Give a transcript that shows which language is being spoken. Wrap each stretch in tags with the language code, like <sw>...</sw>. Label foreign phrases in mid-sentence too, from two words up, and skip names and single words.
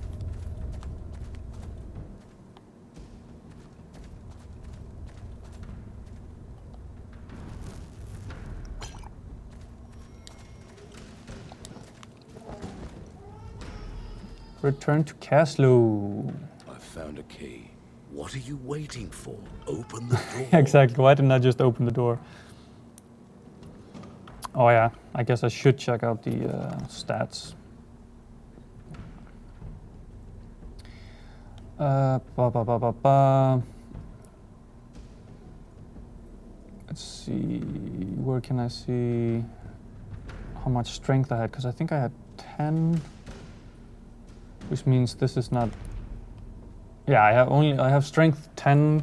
<en>Return to Caslow. I found a key. What are you waiting for? Open the door. Exactly, why didn't I just open the door? Oh yeah, I guess I should check out the stats. Ba, ba, ba, ba, ba. Let's see, where can I see how much strength I had? Because I think I had 10, which means this is not. Yeah, I have strength 10.</en>